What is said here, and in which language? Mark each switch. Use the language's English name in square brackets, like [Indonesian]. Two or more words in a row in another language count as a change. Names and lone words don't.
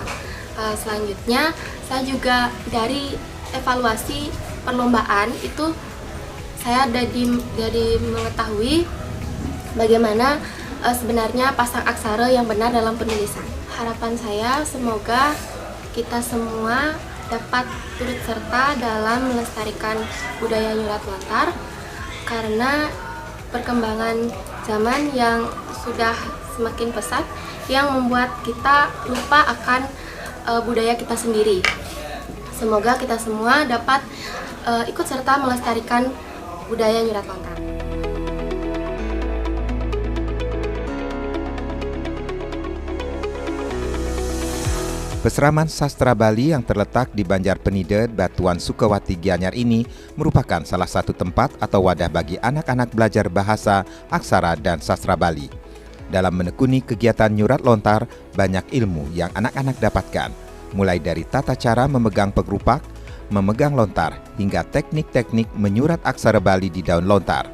[Indonesian] Selanjutnya, saya juga dari evaluasi perlombaan itu saya jadi mengetahui bagaimana sebenarnya pasang aksara yang benar dalam penulisan. Harapan saya semoga kita semua dapat turut serta dalam melestarikan budaya nyurat lontar karena perkembangan zaman yang sudah semakin pesat yang membuat kita lupa akan budaya kita sendiri. Semoga kita semua dapat ikut serta melestarikan budaya nyurat lontar. Peseraman Sastra Bali yang terletak di Banjar Penida, Batuan Sukawati Gianyar ini merupakan salah satu tempat atau wadah bagi anak-anak belajar bahasa, aksara, dan sastra Bali. Dalam menekuni kegiatan nyurat lontar, banyak ilmu yang anak-anak dapatkan, mulai dari tata cara memegang pengrupak, memegang lontar, hingga teknik-teknik menyurat aksara Bali di daun lontar.